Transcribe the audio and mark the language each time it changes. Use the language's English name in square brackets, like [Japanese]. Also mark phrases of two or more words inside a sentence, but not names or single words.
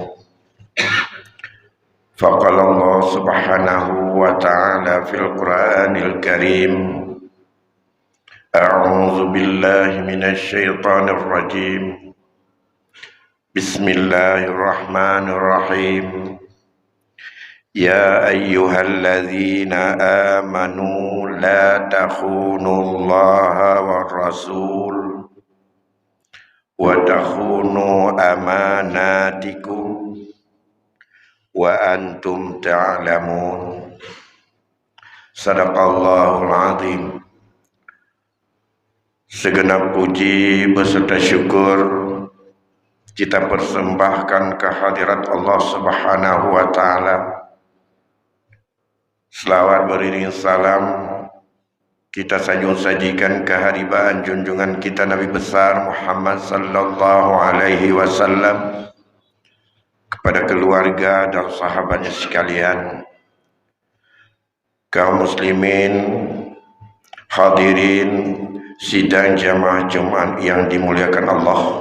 [Arabic] فقال الله سبحانه وتعالى في القرآن الكريم. أعوذ بالله من الشيطان الرجيم. بسم الله الرحمن الرحيم. يا أيها الذين آمنوا لا تخونوا الله والرسول وتخونوا أماناتكم وأنتم تعلمون. صدق الله العظيم. [Indonesian] Segenap puji beserta syukur kita persembahkan kehadirat Allah [Arabic] سبحانه وتعالى. [Indonesian] Selawat beriring salam kita sajikan keharibaan junjungan kita Nabi besar Muhammad [Arabic] صلى الله عليه وسلم, [Indonesian] kepada keluarga dan sahabatnya sekalian, kaum muslimin, hadirin sidang jamaah Jumat yang dimuliakan Allah.